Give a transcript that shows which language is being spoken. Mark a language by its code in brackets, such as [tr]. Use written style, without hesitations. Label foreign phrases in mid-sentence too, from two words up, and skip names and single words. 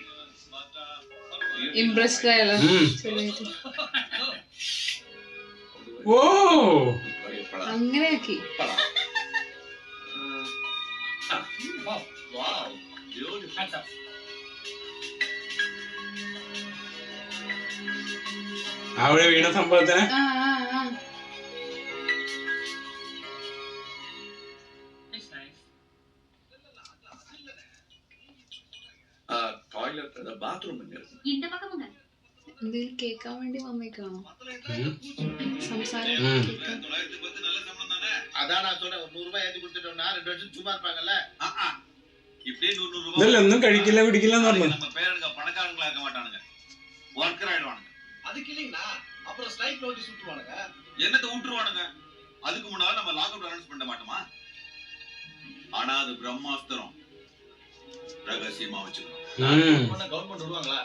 [ml] ഇംപ്രസ്ഡ് ആയല്ലോ. ഓ അങ്ങനെയാക്കി. [en] Wow, Wow, beautiful. hands up. [ml] അവിടെ വീണ സംഭവത്തിന് [en] It's nice. Toilet, the bathroom in here. [ta] இந்த பக்கமுங்க. [ml] എന്തെങ്കിലും കേൾക്കാൻ വേണ്ടി വന്നേക്കാണോ? സംസാരം കേൾക്കാൻ. [ta] 910 நல்ல சம்பளம் தானே? அதான் நான் சொன்னேன், ஒரு 100 ரூபாய் ஏத்தி கொடுத்துட்டோம்னா 2 வருஷம் சும்மா இருப்பாங்கல்ல. இப்படியே 100 ரூபாய் [ml] ഇതിലൊന്നും കഴിക്കില്ല പിടിക്കില്ലെന്ന് പറഞ്ഞു. [ta] நம்ம பேரனுங்க பணக்காரங்களா இருக்க மாட்டானுங்க, ஒர்க்கர் ஆயிடுவானுங்க. அதுக்கு இல்லைங்களா, அப்புறம் ஸ்ட்ரைக் நோட்டீஸ் விட்டுருவானுங்க. என்னத்தை விட்டுருவானுங்க? அதுக்கு முன்னால நம்ம [en] lock out announce [ta] பண்ண மாட்டோமா? ஆனா அது பிரம்மாஸ்திரம், ரகசியமா வச்சுக்கணும். கவர்மெண்ட் விடுவாங்களா?